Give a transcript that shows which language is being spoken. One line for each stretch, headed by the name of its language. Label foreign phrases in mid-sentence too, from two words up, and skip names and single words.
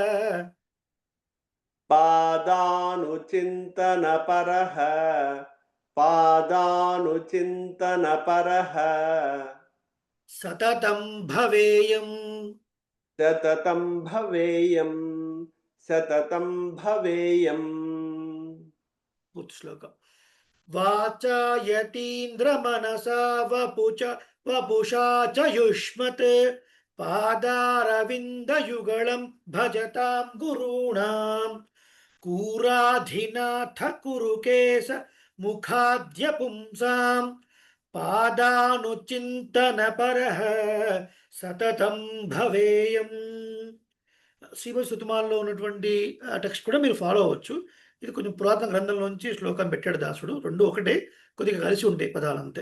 Sanskrit: పాదానుచింతన పరః పాదానుచింతన పరః సతతం భవేయం సతతం భవేయం సతతం భవేయం.
Telugu: పూర్తి శ్లోకం.
Sanskrit: वाचा यतीन्द्रमनसा वपुषा च युष्मत् पादारविन्दयुगलं भजतां गुरूणाम् कूराधिनाथ कुरुकेश मुखाद्य पुंसां పాదానుచింతనపరః సతతం భవేయం.
Telugu: శ్రీమద్ శతమాలలో ఉన్నటువంటి టెక్స్ట్ కూడా మీరు ఫాలో అవ్వచ్చు. ఇది కొంచెం పురాతన గ్రంథంలోంచి శ్లోకం పెట్టాడు దాసుడు. రెండు ఒకటే, కొద్దిగా కలిసి ఉంటాయి పదాలు అంతే.